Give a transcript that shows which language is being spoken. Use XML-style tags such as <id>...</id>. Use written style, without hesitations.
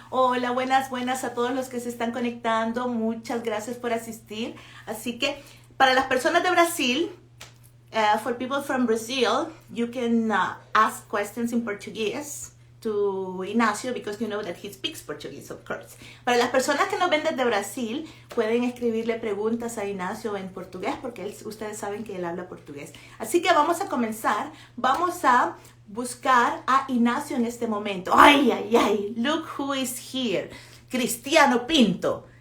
<es>Hola, buenas a todos los que se están conectando. Muchas gracias por asistir. Así que, para las personas de Brasil,</es> <en>for people from Brazil, you can ask questions in Portuguese to Inacio, because you know that he speaks Portuguese, of course.</en> <es>Para las personas que nos ven desde Brasil, pueden escribirle preguntas a Inacio en portugués, porque ustedes saben que él habla portugués. Así que vamos a comenzar. Vamos a buscar a Inacio en este momento.</es> <en>¡Ay! Look who is here. Cristiano Pinto.</en>